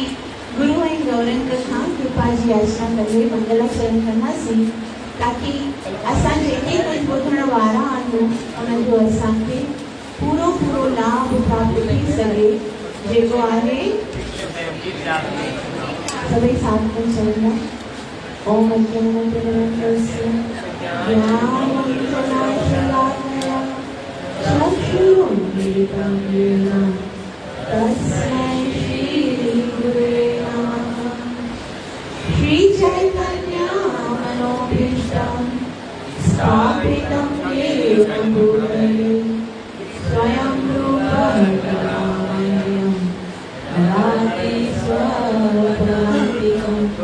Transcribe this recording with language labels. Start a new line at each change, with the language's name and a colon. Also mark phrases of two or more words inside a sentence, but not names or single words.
Sindhi: गुरु ऐं गौरंग खां कृपा जी याचना करे मंगलाचरण कंदासीं ताकि असां जेके कुझु ॿुधण वारा आहियूं उनजो असांखे पूरो पूरो लाभ प्राप्त थी सघे जेको आहे सभई साथ में चवंदा
Sanskrit: ओम अज्ञानतिमिरन्दस्य ज्ञानञ्जनाशलाकया चक्षुरुन्मीलितं येन तस्मै श्रीगुरुवे नमः। श्रीचैतन्यमनोभीष्टं स्थापितं येन भूतले स्वयं रूपं करुणामयं ददाति स्वपदान्तिकं